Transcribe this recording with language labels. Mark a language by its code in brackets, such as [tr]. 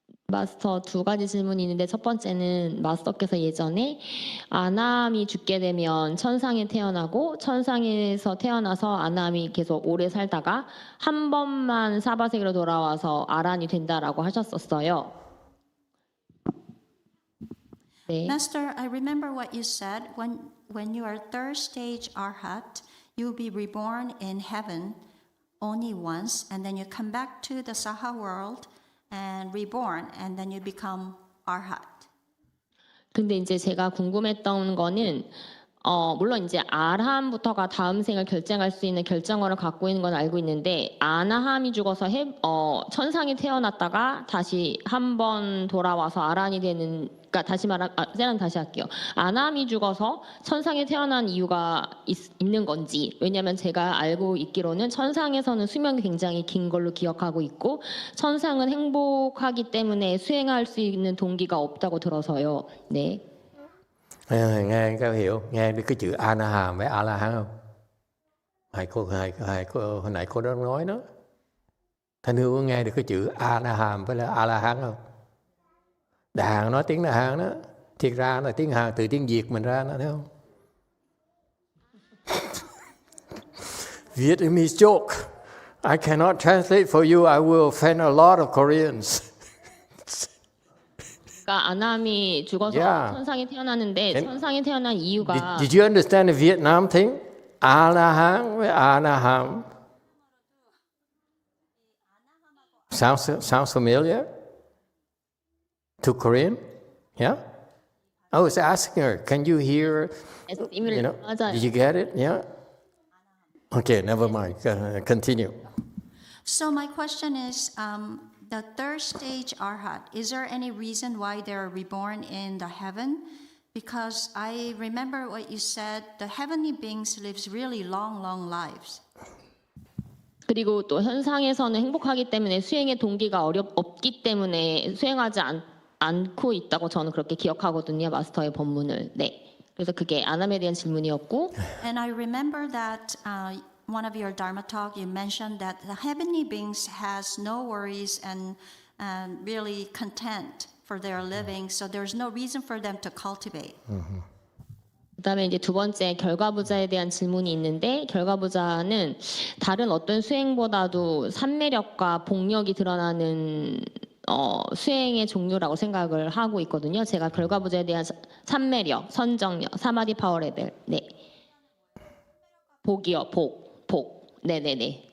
[ko] 마스터, 두 가지 질문이 있는데 첫 번째는 마스터께서 예전에 아나함이 죽게 되면 천상에 태어나고 천상에서 태어나서 아나함이 계속 오래 살다가 한 번만 사바세계로 돌아와서 아란이 된다라고 하셨었어요. 네. [en] Master, I remember what you said. When you are third stage arhat, you'll be reborn in heaven only once, and then you come back to the Saha world and reborn, and then you become arhat. [ko] 근데 이제 제가 궁금했던 거는 물론 이제 아라함부터가 다음 생을 결정할 수 있는 결정어를 갖고 있는 건 알고 있는데 아나함이 죽어서 천상에 태어났다가 다시 한 번 돌아와서 아란이 되는 그러니까 세란 다시 할게요. 아나함이 죽어서 천상에 태어난 이유가 있는 건지 왜냐하면 제가 알고 있기로는 천상에서는 수명이 굉장히 긴 걸로 gioc하고 있고 천상은 행복하기 때문에 수행할 수 있는 동기가 없다고 들어서요. 네. [vi] Nghe có hiểu, nghe cái chữ Anaham với A-la-hán không? Hồi nãy cô đã nói đó. Thanh Hương có nghe được cái chữ Anaham với A-la-hán không? Đại Hàn nói tiếng Đại Hàn đó. Thiệt ra là tiếng Hàn từ tiếng Việt mình ra đó, thấy không? [en] Vietnamese joke. I cannot translate for you. I will offend a lot of Koreans. [ko] 그러니까 아나함이 죽어서 [en] Yeah. [ko] 천상에 태어났는데 천상에 태어난 이유가 [en] Did you understand the Vietnam thing? [vi] A-la-hán với Anaham. [en] Sounds familiar? To Korean? Yeah? I was asking her, can you hear, [ko] 맞아요. [en] did you get it? Yeah? Okay, never mind. Continue. So my question is, the third stage arhat, is there any reason why they're reborn in the heaven? Because I remember what you said, the heavenly beings lives really long lives. [ko] 그리고 또 현상에서는 행복하기 때문에 수행의 동기가 없기 때문에 수행하지 않고 있다고 저는 그렇게 기억하거든요. 마스터의 법문을. 네. 그래서 그게 아남에 대한 질문이었고. [en] And I remember that one of your Dharma talk, you mentioned that the heavenly beings has no worries and really content for their living, so there's no reason for them to cultivate. [ko] 그다음에 이제 두 번째 결과부자에 대한 질문이 있는데 결과부자는 다른 어떤 수행보다도 산매력과 복력이 드러나는 수행의 종류라고 생각을 하고 있거든요. 제가 결과부자에 대한 산매력, 선정력, 사마디 파워 레벨, 네, 복이요, 복. 네네네.